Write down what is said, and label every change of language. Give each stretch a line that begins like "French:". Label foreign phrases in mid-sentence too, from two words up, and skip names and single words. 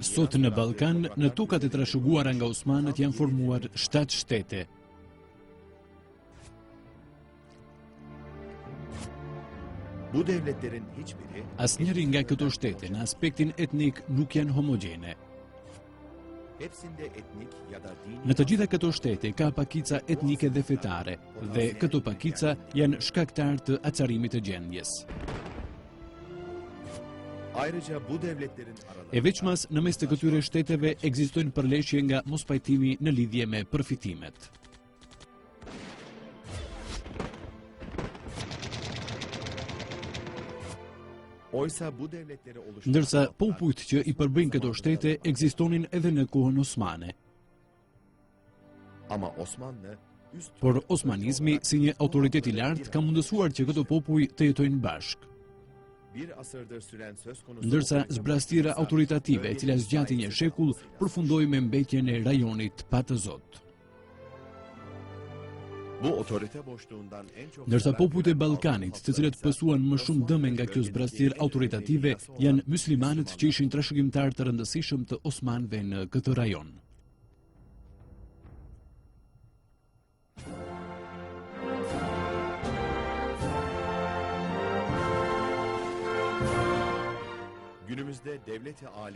Albanian: Sot në Ballkan, në tokat e trashëguara nga Osmanët janë formuar 7 shtete.
Turkish: Bu devletlerin hiçbiri
Albanian: Asnjëri nga këto shtete në aspektin etnik nuk janë homogjene.
Turkish: hepsinde etnik ya da dini
Albanian: Në të gjitha këto shtete ka pakica etnike dhe fetare, dhe këto pakica janë shkaktar të acarimit të gjendjes.
Turkish: ayrıca bu devletlerin aralarında
Albanian: E veçmas, në mes të këtyre shteteve ekzistojnë përleshje nga mospajtimi në lidhje me përfitimet.
Turkish: oysa bu devletleri oluşturan
Albanian: Ndërsa popujt që i përbëjnë këto shtete ekzistonin edhe në kohën osmane.
Turkish: ama Osmanlı üst
Albanian: Por osmanizmi, si një autoritet i lartë, ka mundësuar që këto popuj të jetojnë bashkë.
Turkish: bir asırdır süren söz konusu
Albanian: Ndërsa
Turkish: otoritenin
Albanian: zbrastira autoritative, e cila zgjati një shekull, përfundoi me mbetjen e rajonit pa të zot.
Turkish: bu otorite boşluğundan en çok
Albanian: Ndërsa popujt e Ballkanit, të cilët pësuan më shumë dëme nga kjo zbrastir autoritative, janë muslimanët që ishin trashëgimtar të rëndësishëm të osmanëve në këtë rajon.
Turkish: günümüzde devleti âli